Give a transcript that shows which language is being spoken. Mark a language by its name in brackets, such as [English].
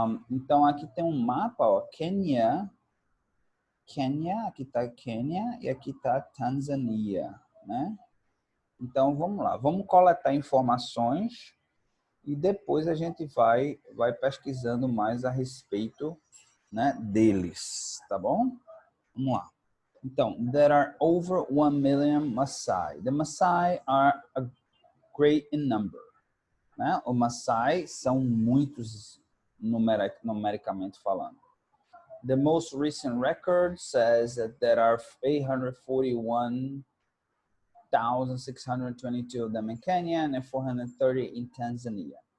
[Portuguese] Então, aqui tem um mapa, ó, Quênia, aqui está Quênia e aqui está Tanzânia, né? Então, vamos lá. Vamos coletar informações e depois a gente vai pesquisando mais a respeito, né, deles, tá bom? Vamos lá. Então, [English] there are over 1 million Maasai. The Maasai are a great in number. Né? [Portuguese] Os Maasai são muitos numericamente falando. [English] The most recent record says that there are 841,622 of them in Kenya and 430 in Tanzania.